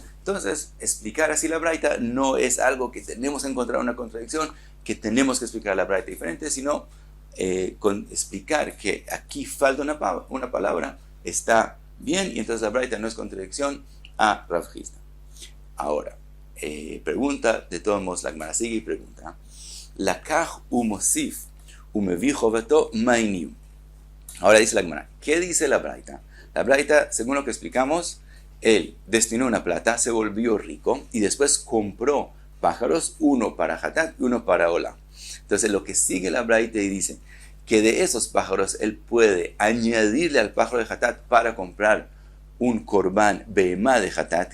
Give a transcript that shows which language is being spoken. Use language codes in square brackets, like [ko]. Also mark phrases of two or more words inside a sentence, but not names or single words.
[es] Entonces, explicar así la braita no es algo que tenemos que encontrar una contradicción, que tenemos que explicar la braita diferente, sino con explicar que aquí falta una palabra, está Bien, y entonces la braita no es contradicción a Rav Hizda. Ahora, pregunta, de todos modos la Gemara sigue y pregunta, [he] Lakach umosif umevi jovato mainiu. [es] Ahora dice la Gemara, ¿qué dice la braita? La braita, según lo que explicamos, él destinó una plata, se volvió rico y después compró pájaros, uno para Hatat y uno para Ola. Entonces lo que sigue la braita y dice que de esos pájaros él puede añadirle al pájaro de Hatat para comprar un [he] corbán behemá [es] de Hatat.